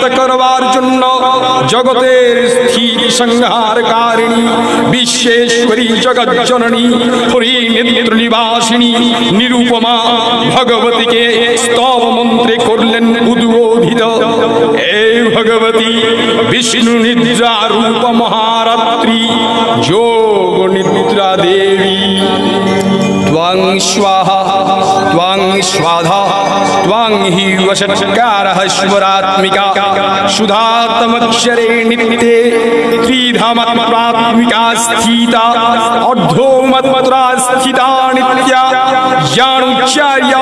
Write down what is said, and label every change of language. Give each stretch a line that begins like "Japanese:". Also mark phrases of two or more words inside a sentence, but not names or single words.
Bangla: করবার জন্য জগতের স্থিতি সংহারকারিণী বিশ্বেশ্বরী জগজ্জননী হরিনেত্র নিবাসিনী নিরুপমা ভগবতীকে স্তব মন্ত্রে করলেন উদ্বোধিত। এই ভগবতী বিষ্ণু নিদ্রা রূপ মহারাত্রি যোগ নিদ্রা দেবী।
Sanskrit: त्वं स्वाहा त्वं स्वाधा त्वं हि वषट्कारः स्वरात्मिका सुधातमक्षरे नित्ये त्रिधामात्मिका स्थिता अर्धोमत्रा स्थिता नित्या ज्ञानोच्चार्या